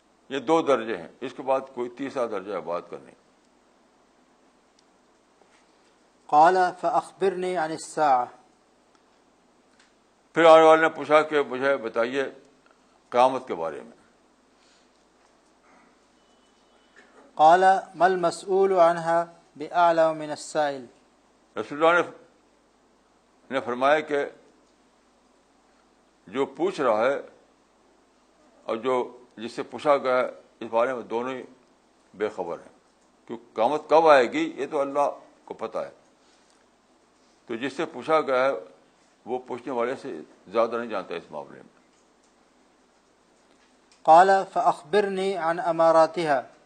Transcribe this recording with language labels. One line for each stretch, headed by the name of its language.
Urdu: یہ 2 درجے ہیں, اس کے بعد کوئی تیسرا درجہ عبادت کرنی.
Arabic: قال فأخبرني عن الساعة.
Urdu: پھر آنے والے نے پوچھا کہ مجھے بتائیے قیامت کے بارے میں.
Arabic: قال ما المسؤول عنها بأعلم من السائل.
Urdu: رسول اللہ نے فرمایا کہ جو پوچھ رہا ہے اور جس سے پوچھا گیا ہے اس بارے میں دونوں ہی بے خبر ہیں, کیونکہ قیامت کب آئے گی یہ تو اللہ کو پتہ ہے. تو جس سے پوچھا گیا ہے وہ پوچھنے والے سے زیادہ نہیں جانتا اس معاملے میں.
Arabic: قال فأخبرني عن أماراتها.